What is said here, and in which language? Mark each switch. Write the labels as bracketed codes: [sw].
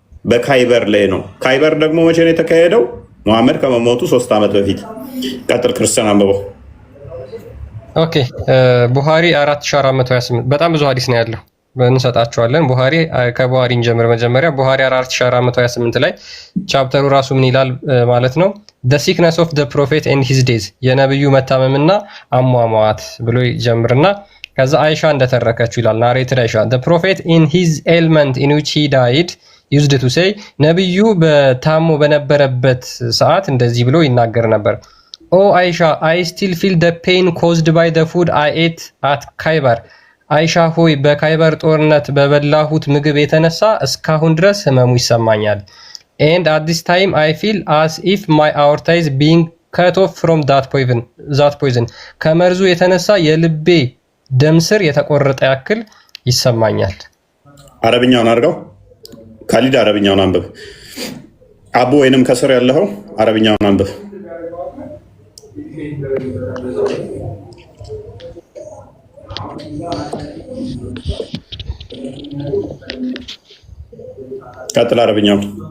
[am] በካይበር ላይ ነው። ካይበር ደግሞ መቼ ነው የተካሄደው? መሐመድ ከመሞቱ 3 ዓመት በፊት። ቀጥል ክርስቲያን አንብበው። ኦኬ፣ ቡሃሪ 4428 በጣም ብዙ ሐዲስ ነው ያለው፣ እንሰጣቸዋለን። ቡሃሪ ከቡሃሪ እንጀምር። መጀመሪያ ቡሃሪ 4428 ላይ ቻፕተሩ ራሱ ምን ይላል ማለት ነው? [en] the sickness of the prophet and his days [am] የነብዩ መታመምና አሟሟት ብሎ ይጀምርና ከዛ አይሻ እንደተረከችው ይላል። [en] ናሬትድ አይሻ the prophet in his ailment in which he died used to say [am] ነብዩ በታሞ በነበረበት ሰዓት እንደዚህ ብሎ ይናገር ነበር። [en] oh Aisha, I still feel the pain caused by the food I ate at Khaybar [am] አይሻ ሆይ በካይበር ጦርነት በበላሁት ምግብ የተነሳ እስካሁን ድረስ ህመሙ ይሰማኛል። [en] and at this time I feel as if my aorta is being cut off from that poison [am] ከመርዙ የተነሳ የልቤ ደም ስር የተቆረጠ ያክል ይሰማኛል። አረብኛውን አድርገው ካሊድ፣ አረብኛውን አንብብ። አቡ ወይንም ከስር ያለው አረብኛውን አንብብ። ቀጥል። አረብኛውን